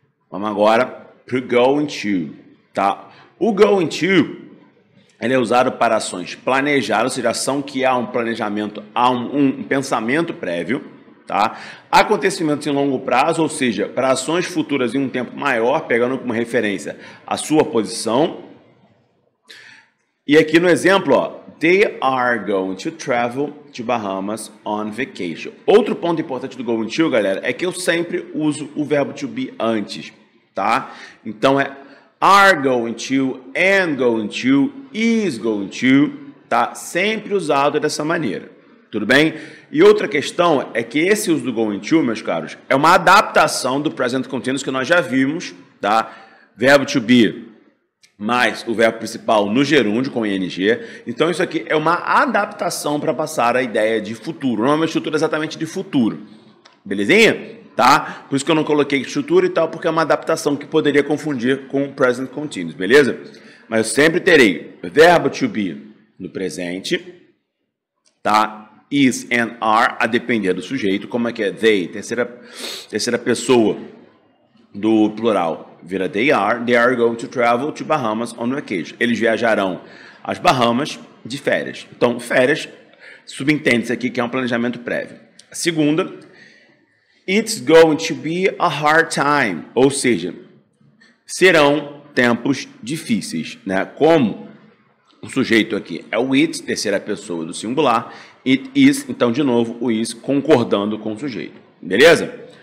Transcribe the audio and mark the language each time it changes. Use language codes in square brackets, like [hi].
[pt] Vamos agora para o going to, tá? O going to, ele é usado para ações planejadas, ou seja, ação que há um planejamento, há um pensamento prévio, tá? Acontecimentos em longo prazo, ou seja, para ações futuras em um tempo maior, pegando como referência a sua posição. E aqui no exemplo, ó, [en] they are going to travel to Bahamas on vacation. [pt] Outro ponto importante do going to, galera, é que eu sempre uso o verbo to be antes, tá? Então é are going to, am going to, is going to, tá? Sempre usado dessa maneira, tudo bem? E outra questão é que esse uso do going to, meus caros, é uma adaptação do present continuous que nós já vimos, tá? Verbo to be mais o verbo principal no gerúndio com ing. Então isso aqui é uma adaptação para passar a ideia de futuro. Não é uma estrutura exatamente de futuro. Belezinha? Tá? Por isso que eu não coloquei estrutura e tal, porque é uma adaptação que poderia confundir com o present continuous, beleza? Mas eu sempre terei verbo to be no presente, tá? Is and are, a depender do sujeito. Como é que é? [en] They, [pt] terceira pessoa do plural, vira [en] they are going to travel to Bahamas on vacation. [pt] Eles viajarão às Bahamas de férias. Então, férias, subentende-se aqui que é um planejamento prévio. A segunda, [en] it's going to be a hard time, [pt] ou seja, serão tempos difíceis, né? Como o sujeito aqui é o it, terceira pessoa do singular, it is, então, de novo, o is concordando com o sujeito. Beleza?